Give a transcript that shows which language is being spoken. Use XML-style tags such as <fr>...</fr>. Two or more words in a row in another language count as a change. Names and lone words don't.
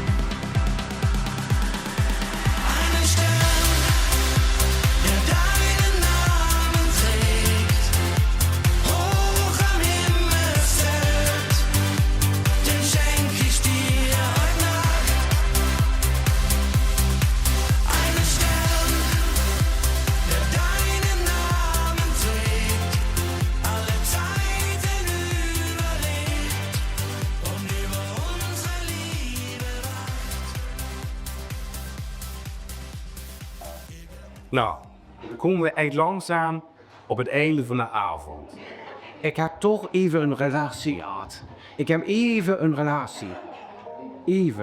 <de>Einen Stern, der deinen Namen trägt, hoch am Himmelszelt, den schenk ich dir heute Nacht. Einen Stern, der deinen Namen trägt, alle Zeiten überlebt und über unsere Liebe wacht.</de> <nl>Nou, dan komen we echt langzaam op het einde van de avond. Ik heb toch even een relatie gehad. Ik heb even een relatie. Even.</nl>